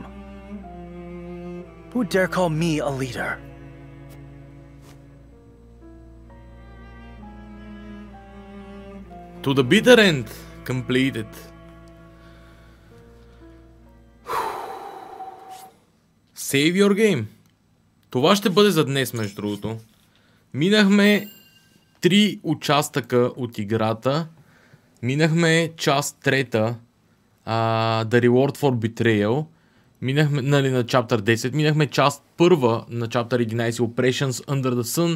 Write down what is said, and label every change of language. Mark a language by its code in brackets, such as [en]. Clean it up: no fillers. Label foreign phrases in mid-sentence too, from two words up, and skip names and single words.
[en] Who dare call me a leader? To the bitter end. Completed. Save your game. [bg] Това ще бъде за днес, между другото. Минахме 3 участъка от играта. Минахме част 3, The Reward for Betrayal. Минахме, нали, на Chapter 10. Минахме част 1 на Chapter 11, Oppressions Under the Sun.